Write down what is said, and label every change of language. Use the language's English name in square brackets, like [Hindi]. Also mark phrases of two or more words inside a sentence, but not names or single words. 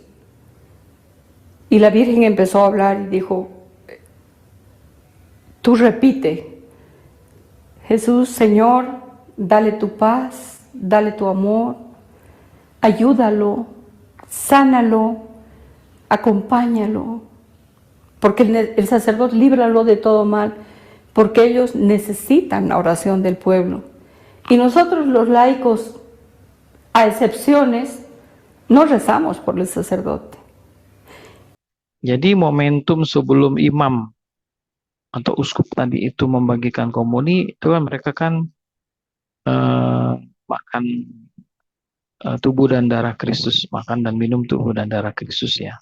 [Spanish] Y la Virgen empezó a hablar y dijo, tú repite, Jesús, Señor, dale tu paz, dale tu amor, ayúdalo, sánalo, acompáñalo, porque el sacerdote líbralo de todo mal, porque ellos necesitan la oración del pueblo. Y nosotros los laicos, a excepciones, no rezamos por el sacerdote. [Indonesian] Jadi momentum sebelum imam atau uskup tadi itu membagikan komuni, itu kan mereka kan makan tubuh dan darah Kristus, makan dan minum tubuh dan darah Kristus ya.